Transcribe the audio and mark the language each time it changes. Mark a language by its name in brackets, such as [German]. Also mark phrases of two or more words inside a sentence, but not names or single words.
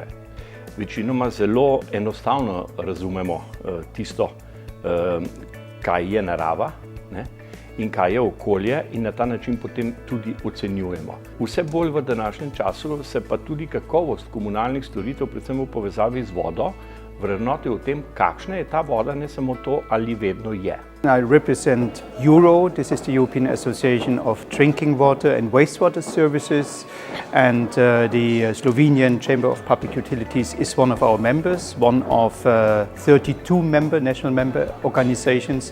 [Slovenian] Večinoma zelo enostavno razumemo tisto, kaj je narava, ne, in kaj je okolje, in na ta način potem tudi ocenjujemo. Vse bolj v današnjem času se pa tudi kakovost komunalnih storitev, predvsem v povezavi z vodo, vrednote o tem, kakšna je ta voda, ne samo to, ali vedno je. [English] I represent EURO. This is the European Association of Drinking Water and Wastewater Services, and the Slovenian Chamber of Public Utilities is one of our members, one of 32 national member organizations.